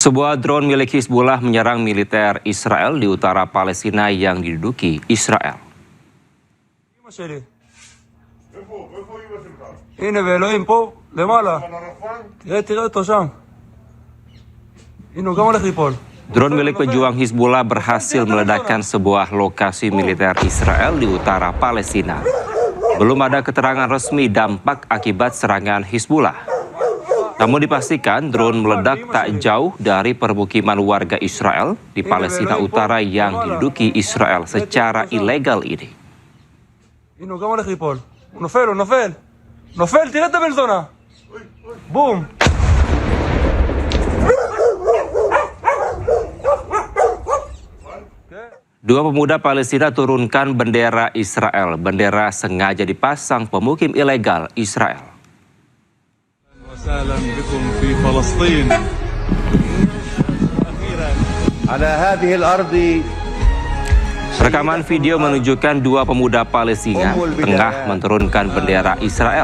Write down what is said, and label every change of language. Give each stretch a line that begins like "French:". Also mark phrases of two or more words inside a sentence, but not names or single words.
Indonesian: Sebuah drone milik Hizbullah menyerang militer Israel di utara Palestina yang diduduki Israel.
Hebrew: הנה ואלוהים פה, למעלה. תראה אותו שם. הנה, הוא גם הולך ליפול.
Indonesian: Drone milik pejuang Hizbullah berhasil meledakkan sebuah lokasi militer Israel di utara Palestina. Belum ada keterangan resmi dampak akibat serangan Hizbullah. Namun dipastikan drone meledak tak jauh dari permukiman warga Israel di Palestina Utara yang diduduki Israel secara ilegal ini.
Hebrew: הנה, הוא גם הולך ליפול. הוא נופל, הוא נופל. נופל, תראה את הבן זונה. בום.
Indonesian: Dua pemuda Palestina turunkan bendera Israel. Bendera sengaja dipasang pemukim ilegal Israel. Rekaman video menunjukkan dua pemuda Palestina tengah menurunkan bendera Israel.